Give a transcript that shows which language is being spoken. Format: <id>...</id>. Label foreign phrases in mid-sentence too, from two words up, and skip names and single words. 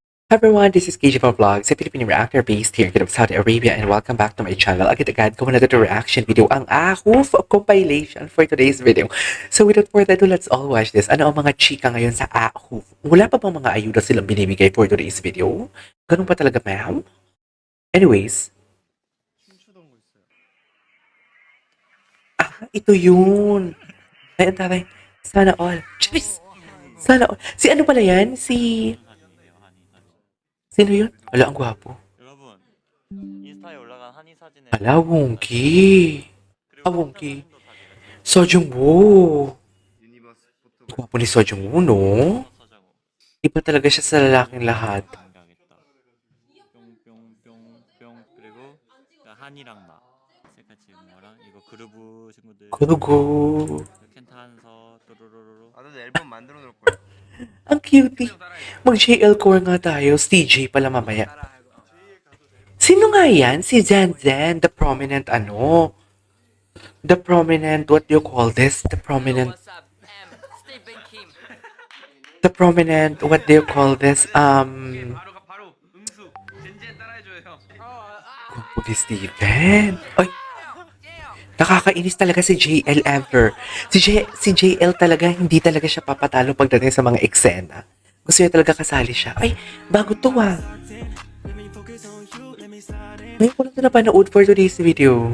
<en>Hi everyone, this is KJ Vlogs, a Filipino reactor based here in Saudi Arabia, and welcome back to my channel.</en> <tl>Agad-agad ko na ito reaction video, ang Ahoof compilation</tl> <en>for today's video. So without further ado, let's all watch this.</en> <tl>Ano ang mga chika ngayon sa Ahoof? Wala pa bang mga ayuda silang binibigay</tl> <en>for today's video?</en> <tl>Ganun pa talaga, ma'am? Anyways, ito yun. Ay, taray. Sana all. Charis! Sana all. Si ano pala yan? Sino yun? Wala, ang gwapo.</tl> <ko>여러분 인스타에 올라간 한이 사진에</ko> <tl>Ala, Wongki. Wongki. Sojung Woo. Gwapo ni Sojung Woo, no? 서장호 Iba talaga siya sa lalaking lahat.</tl> <ko>공개하겠다. 뿅뿅뿅뿅 그리고 한이랑 나 셀카 찍은 거랑 이거 그루브 친구들 Kurugo. 켄타한서 또로로로로 나도 앨범 만들어 놓을 거야.</ko> <tl>Ang cutie. Mag-JL core nga tayo. CJ pala mamaya. Sino nga yan?</tl> <en>Si Zen Zen, the prominent The prominent, what do you call this? The prominent, what do you call this?</en> <ko>바로 음수. 젠젠 따라해줘요 형.</ko> <tl>Gwapo ni Steven. Ay, nakakainis talaga si JL ever. Si JL talaga, hindi talaga siya papatalo pagdating sa mga eksena. Gusto niya talaga kasali siya. Ay, bago to ah. Ngayon ko lang ito napanood</tl> <en>for today's video.</en>